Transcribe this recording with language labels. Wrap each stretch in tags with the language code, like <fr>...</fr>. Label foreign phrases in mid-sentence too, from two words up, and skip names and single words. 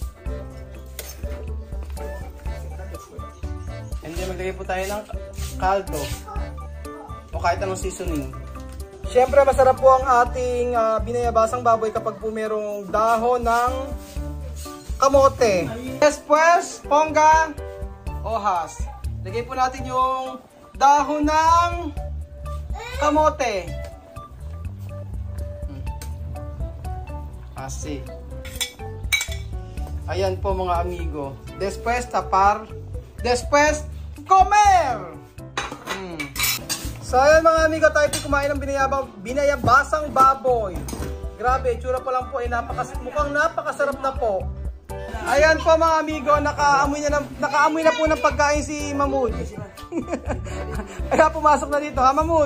<en>And then</en> <tl>maglagay po tayo ng kaldo o kahit anong seasoning. Siyempre masarap po ang ating binayabasang baboy kapag po merong dahon ng kamote.</tl> <es>Después, pongga, hojas.</es> <tl>Lagay po natin yung dahon ng kamote.</tl> <es>Asi.</es> <tl>Ayan po mga amigo.</tl> <es>Después tapar. Después comer.</es> <tl>So ayan mga amigo, tayo po kumain ng binayabasang baboy. Grabe, itsura pa lang po ay mukhang napakasarap na po. Ayan po mga amigo, nakaamoy na po ng pagkain si Mahmoud. Kaya pumasok na dito ha Mahmoud.</tl>